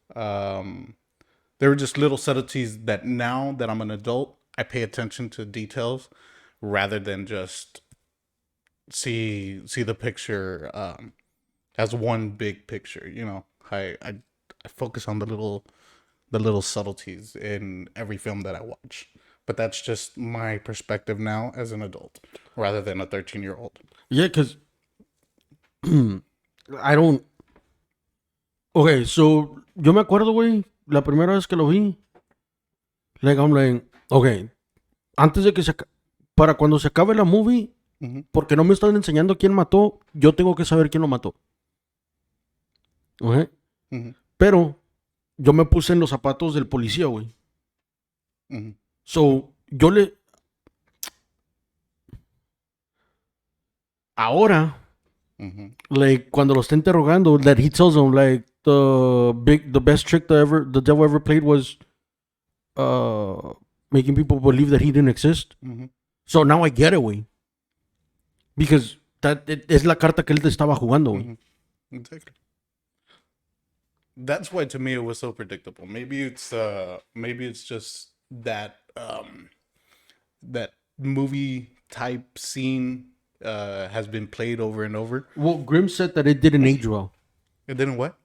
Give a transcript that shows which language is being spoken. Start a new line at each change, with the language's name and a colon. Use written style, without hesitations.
English: They were just little subtleties that now that I'm an adult, I pay attention to details rather than just see the picture as one big picture. You know, I focus on the little subtleties in every film that I watch. But that's just my perspective now as an adult rather than a 13-year-old. Yeah, because I don't...
Spanish: Okay, so yo me acuerdo, güey, la primera vez que lo vi.
English: Like, I'm like, okay,
Spanish: antes de que para cuando se acabe la movie, porque no me están enseñando quién mató, yo tengo que saber quién lo mató. Okay? Pero yo me puse en los zapatos del policía, güey.
English: So,
Spanish: ahora, like, cuando lo está interrogando,
English: that he tells him, like, the best trick the devil ever played was making people believe that he didn't exist. So now I get it, güey.
Spanish: Because es la carta que él te estaba jugando, güey.
English: Exactly. that's why to me it was so predictable. Maybe it's just that that movie type scene has been played over and over. Well, Grimm said that it didn't age well. It didn't what?